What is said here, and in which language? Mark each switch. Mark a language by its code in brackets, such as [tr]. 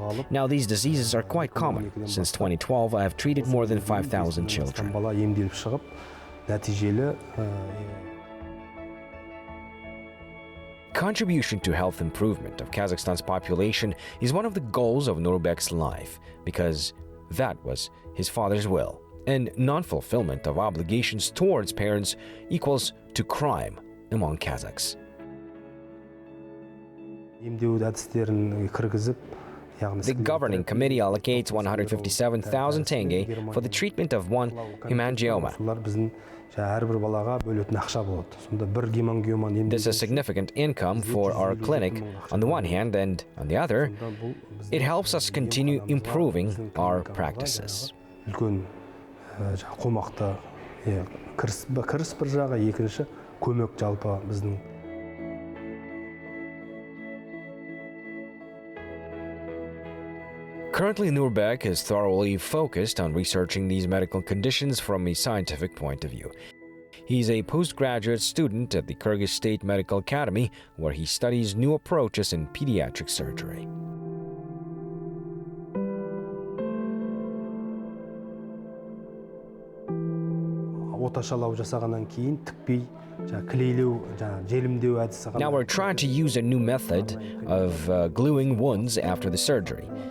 [en] Now, these diseases are quite common. Since 2012, I have treated more than 5,000 children. [kk] бала емделіп шығып, нәтижелі [en] Contribution to health improvement of Kazakhstan's population is one of the goals of Nurbek's life, because that was his father's will. And non-fulfillment of obligations towards parents equals to crime among Kazakhs. [kk] емдеу әдістерін кіргізіп, [en] The governing committee allocates 157,000 tenge for the treatment of one hemangioma. [kk] біздің әрбір балаға бөлетін ақша болады. Сонда бір гемангиоманы емдеу. [en] This is significant income for our clinic on the one hand, and on the other, it helps us continue improving our practices. [kk] үлкен қомақты кіріс бір жағы, екінші көмек жалпы біздің. [en] Currently, Nurbek is thoroughly focused on researching these medical conditions from a scientific point of view. He's a postgraduate student at the Kyrgyz State Medical Academy, where he studies new approaches in pediatric surgery. [kk] Оташалау жасағаннан кейін тікпей, клейлеу, желімдеу әдісі. [en] Now we're trying to use a new method of gluing wounds after the surgery.